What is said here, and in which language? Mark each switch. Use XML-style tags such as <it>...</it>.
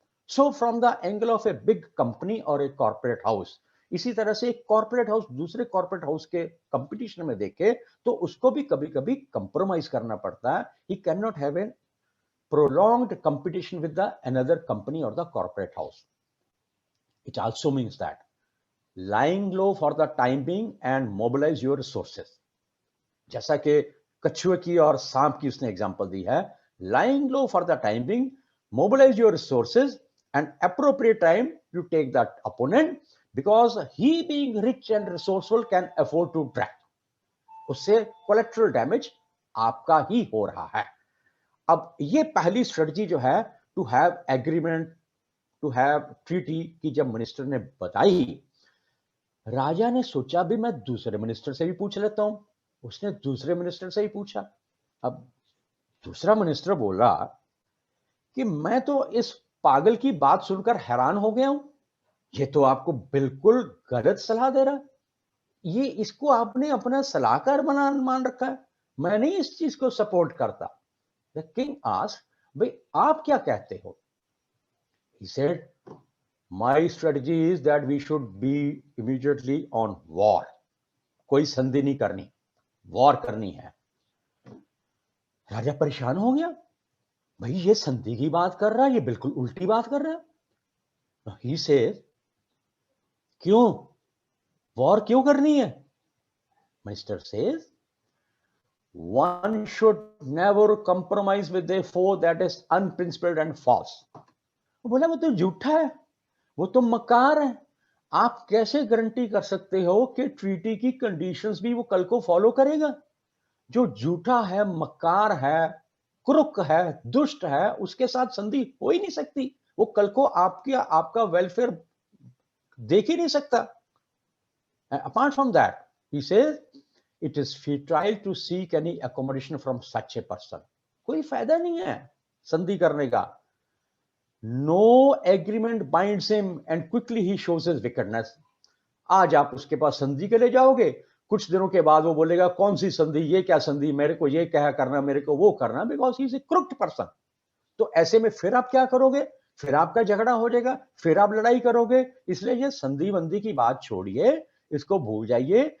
<en>so from the angle of a big company और a corporate house,</en> <hi>इसी तरह से एक कॉर्पोरेट हाउस दूसरे कॉर्पोरेट हाउस के कंपटीशन में देखे तो उसको भी कभी कभी कंप्रोमाइज करना पड़ता है.</hi> <en>He can not have an prolonged competition with the another company और the corporate house. It also means that lying low for the time being and mobilize your resources.</en> <hi>जैसा कि कछुए की और सांप की उसने एग्जांपल दी है.</hi> <en>Lying low for the time being, mobilize your resources, and appropriate time you take that opponent, because he being rich and resourceful can afford to drag.</en> <hi>उससे collateral damage आपका ही हो रहा है. अब ये पहली स्ट्रेटजी जो है,</hi> <en>to have agreement, to have treaty</en> <hi>की जब मिनिस्टर ने बताई, राजा ने सोचा भी मैं दूसरे मिनिस्टर से भी पूछ लेता हूं. उसने दूसरे मिनिस्टर से ही पूछा. अब दूसरा मिनिस्टर बोला कि मैं तो इस पागल की बात सुनकर हैरान हो गया हूं. ये तो आपको बिल्कुल गलत सलाह दे रहा है. ये इसको आपने अपना सलाहकार मान रखा है. मैं नहीं इस चीज को सपोर्ट करता.</hi> <en>the king asked,</en> <hi>भाई आप क्या कहते हो?</hi> <en>He said, my strategy is that we should be immediately on war.</en> <hi>कोई संधि नहीं करनी, वॉर करनी है. राजा परेशान हो गया. भाई ये संधि की बात कर रहा है, ये बिल्कुल उल्टी बात कर रहा है.</hi> <en>He says,</en> <hi>क्यों? वॉर क्यों करनी है?</hi> <en>Minister says, one should never compromise with a foe that is unprincipled and false.</en> <hi>वो बोला वो तो झूठा है, वो तो मकार है. आप कैसे गारंटी कर सकते हो कि ट्रीटी की कंडीशंस भी वो कल को फॉलो करेगा? जो झूठा है, मकार है, क्रुक है, दुष्ट है, उसके साथ संधि हो ही नहीं सकती. वो कल को आपका वेलफेयर देख ही नहीं सकता.</hi> <en>Apart from that, he says, it is futile to seek any accommodation from such a person.</en> <hi>कोई फायदा नहीं है संधि करने का.</hi> <en>No agreement binds him and quickly he shows his wickedness.</en> <hi>आज आप उसके पास संधि के लिए जाओगे, कुछ दिनों के बाद वो बोलेगा कौन सी संधि, ये क्या संधि, मेरे को ये क्या करना, मेरे को वो करना,</hi> <en>Because he is a crooked person.</en> <hi>तो ऐसे में फिर आप क्या करोगे? फिर आपका झगड़ा हो जाएगा, फिर आप लड़ाई करोगे. इसलिए ये संधि वंधि की बात छोड़िए, इसको भूल जाइए.</hi>